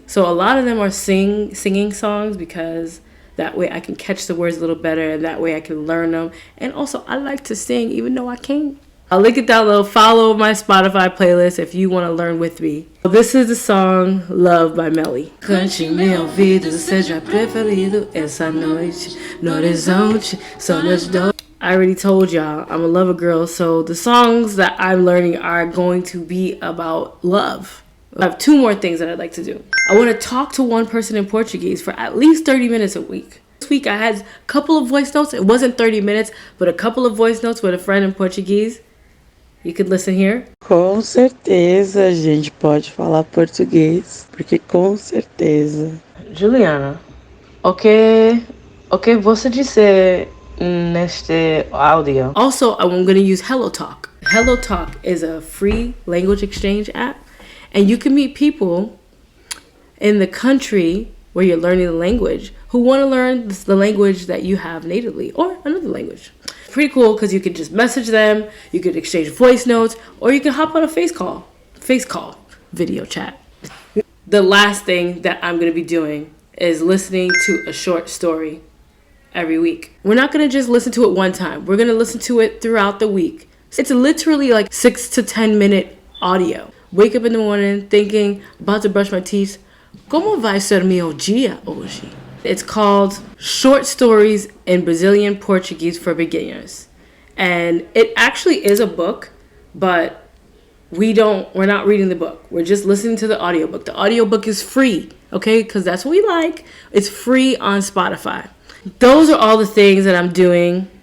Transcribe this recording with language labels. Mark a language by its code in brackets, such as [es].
[en] So a lot of them are singing songs because that way I can catch the words a little better and that way I can learn them. And also I like to sing even though I can't. I'll link it down below. Follow my Spotify playlist if you want to learn with me. This is the song Love by Melly. [pt] Cante meu ouvido, seja preferido essa noite no horizonte, só nós dois. [en] I already told y'all I'm a lover girl, so the songs that I'm learning are going to be about love. I have two more things that I'd like to do. I want to talk to one person in Portuguese for at least 30 minutes a week. This week I had a couple of voice notes. It wasn't 30 minutes, but a couple of voice notes with a friend in Portuguese. You could listen here. [pt] Com certeza a gente pode falar português, porque com certeza. Juliana, o que você disse neste áudio? [en] Also, I'm going to use Hello Talk. Hello Talk is a free language exchange app, and you can meet people in the country where you're learning the language who want to learn the language that you have natively or another language. Pretty cool because you can just message them, you could exchange voice notes, or you can hop on a face call, video chat. The last thing that I'm going to be doing is listening to a short story every week. We're not going to just listen to it one time. We're going to listen to it throughout the week. It's literally like 6 to 10 minute audio. Wake up in the morning thinking, about to brush my teeth, [pt] como vai ser meu dia hoje? [en] It's called Short Stories in Brazilian Portuguese for Beginners. And it actually is a book, but we're not reading the book. We're just listening to the audiobook. The audiobook is free, okay? Because that's what we like. It's free on Spotify. Those are all the things that I'm doing.